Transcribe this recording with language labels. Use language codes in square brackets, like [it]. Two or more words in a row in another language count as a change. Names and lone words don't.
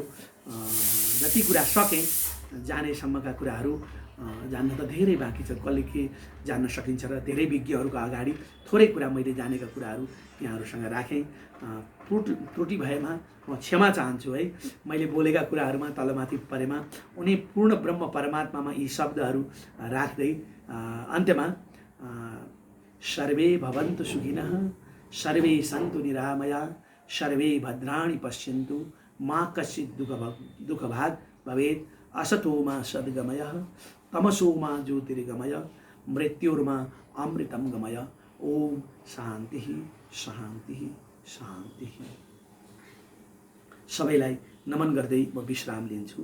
[ne] जति कुरा सकेँ जानेसम्मका कुराहरू, जान्न त धेरै बाँकी छ, कसले के जान्न सकिन्छ र धेरै विज्ञहरूको अगाडि थोरै कुरा मैले जानेका कुराहरू यहाँहरूसँग राखेँ। त्रुटि भएमा म क्षमा चाहन्छु है। मैले बोलेका कुराहरूमा तलमाथि परेमा उनी पूर्ण ब्रह्म परमात्मामा यी शब्दहरू राख्दै अन्त्यमा [sa] सर्वे भवन्तु सुखिनः, सर्वे सन्तु निरामया, सर्वे भद्राणि पश्यन्तु, मा कश्चित् दुःखभाग् भवेत्, असतो मा सद्गमयः, तमसो मा ज्योतिर्गमय, मृत्युर्मा अमृतं गमय। ओम शान्ति शान्ति शान्ति। [ne] सबैलाई नमन गर्दै म विश्राम लिन्छु।